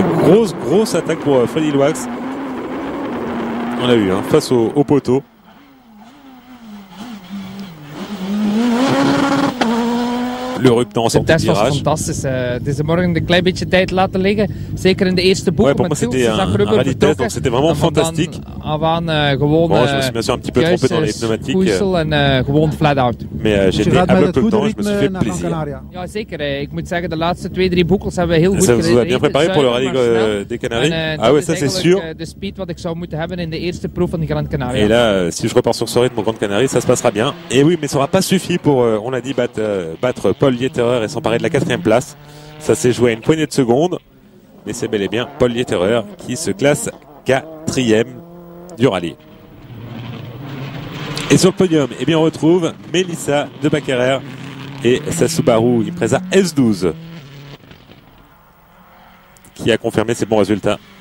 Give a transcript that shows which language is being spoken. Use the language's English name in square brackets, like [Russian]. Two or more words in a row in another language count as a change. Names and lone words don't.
[French] Grosse attaque pour Freddy Loax. On l'a vu, hein, face au poteau. Le ruptant en sortie de virage. [Dutch] Dat was fantastisch. Het is morgen een klein beetje tijd laten liggen. Zeker in de eerste bocht. [French] Ouais, pour moi c'était un rallye test, donc c'était vraiment fantastique. [Dutch] Avant, gewoon, [French] bon, je me suis bien sûr un petit peu trompé dans les pneumatiques. [Dutch] En gewoon [English] flat out. [French] Mais j'ai été à bloc tout le temps, je me suis fait plaisir. [Dutch] Ja, zeker. Ik moet zeggen, de laatste 2-3 boekels hebben we heel goed gereden. [French] Ça vous a bien préparé pour le rallye des Canaries? Ah ouais, ça c'est sûr. [Dutch] De speed wat ik zou moeten hebben in de eerste proef van de Gran Canaria. [French] Et là, si je repars sur ce rythme au Grande Canarie, ça se passera bien. Et oui, mais ça n'aura pas suffi pour, on l'a dit, battre Paul Lietterer et s'emparer de la 4e place. Ça s'est joué à une poignée de secondes, mais c'est bel et bien Paul Lietterer qui se classe 4e du rallye. Et sur le podium, eh bien, on retrouve Melissa de Baccarer et sa Subaru Impreza S12 qui a confirmé ses bons résultats.